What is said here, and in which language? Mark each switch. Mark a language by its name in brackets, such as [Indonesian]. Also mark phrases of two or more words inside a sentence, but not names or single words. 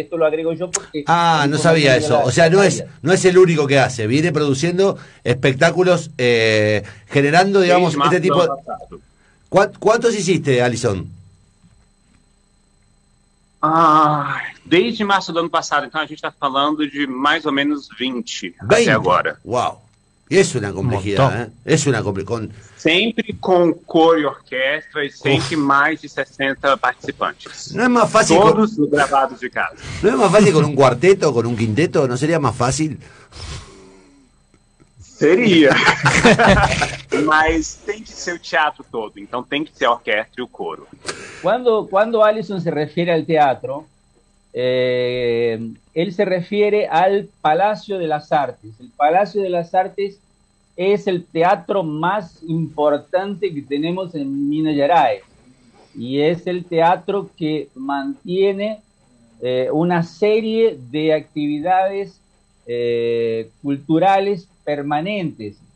[Spanish] Esto lo agrego yo porque... no sabía eso. O sea, no es el único que hace. Viene produciendo espectáculos, generando, digamos, este tipo de... ¿Cuántos hiciste, Alison? [Portuguese] Desde março do ano passado. Então a gente está falando de mais ou menos 20 até agora. Uau! [Spanish] Es una complejidad, ¿eh? Es una complejidad. [Portuguese] Sempre com coro e orquestra e sempre mais de 60 participantes. [Spanish] No es más fácil. [Portuguese] Todos gravados de casa. [Spanish] ¿No es más fácil con un cuarteto, con un quinteto? ¿No sería más fácil? [Portuguese] Seria. Mas tem que ser o teatro todo, então tem que ser a orquestra e o coro. [Spanish] Cuando Alison se refiere al teatro, él se refiere al Palacio de las Artes. El Palacio de las Artes es el teatro más importante que tenemos en Minas Gerais y es el teatro que mantiene una serie de actividades culturales permanentes.